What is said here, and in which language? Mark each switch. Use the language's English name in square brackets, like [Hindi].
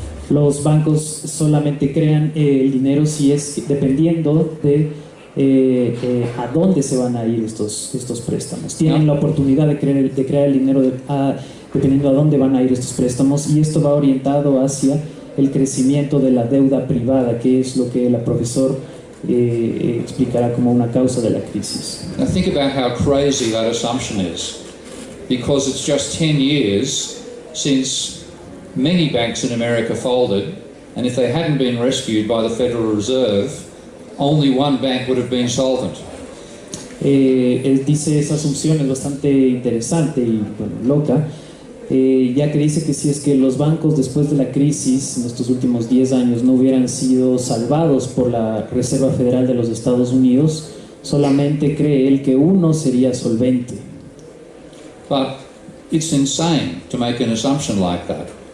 [Spanish] Los bancos solamente crean el dinero si es dependiendo de a dónde se van a ir estos préstamos. Tienen la oportunidad de crear el dinero dependiendo a dónde van a ir estos préstamos, y esto va orientado hacia el crecimiento de la deuda privada, que es lo que el profesor explicará como una causa de la crisis. [English] Now think about how crazy that assumption is, because it's just 10 years since many banks in America folded, and if they hadn't been rescued by the Federal Reserve, only one bank would have been solvent. [Spanish] Él dice esa asunción es bastante interesante y loca, ya que dice que si es que los bancos después de la crisis en estos últimos 10 años no hubieran sido salvados por la Reserva Federal de los Estados Unidos, solamente cree él que uno sería solvente. [English] But it's insane to make an assumption like that.